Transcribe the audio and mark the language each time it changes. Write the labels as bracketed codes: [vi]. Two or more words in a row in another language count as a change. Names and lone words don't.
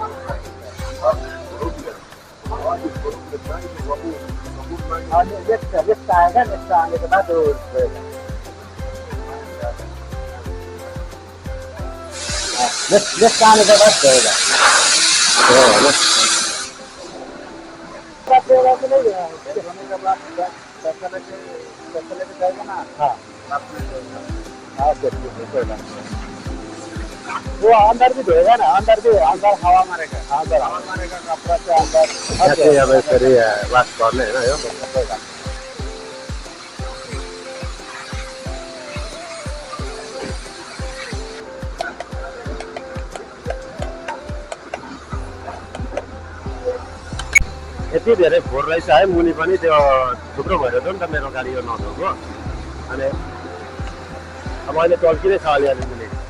[hi] और नेक्स्ट आएगा नेक्स्ट आने के बाद वो नेक्स्ट आने के बाद रहेगा नहीं होने के बाद लेके जाएगा ना हाँ वो अंदर भी धोएगा ना अंदर हवा मारेगा हवा मारेगा कपड़ा से अंदर [ne] चाहिँ अब यसरी वास गर्ने होइन यो यति धेरै फोहोर रहेछ है मुनि पनि त्यो थुप्रो भइरहेको थियो नि त मेरो गाडी यो नधोको अनि अब अहिले टल्किँदै छ अलिअलि मुनि